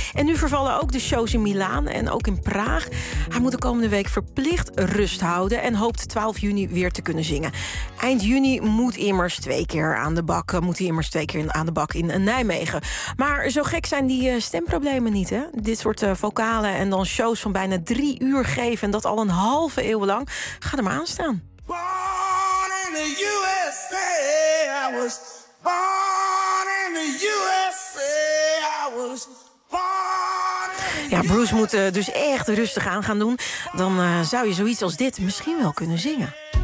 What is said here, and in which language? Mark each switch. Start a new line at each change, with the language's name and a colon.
Dutch: En nu vervallen ook de shows in Milaan en ook in Praag. Hij moet de komende week verplicht rust houden en hoopt 12 juni weer te kunnen zingen. Eind juni moet hij immers twee keer aan de bak in Nijmegen. Maar zo gek zijn die stemproblemen niet, hè? Dit soort vocalen en dan shows van bijna 3 uur geven, en dat al een halve eeuw lang. Ga er maar aan staan.
English: In the USA, I was born in the USA, I was born in the USA.
Dutch: Ja, Bruce moet dus echt rustig aan gaan doen. Dan zou je zoiets als dit misschien wel kunnen zingen.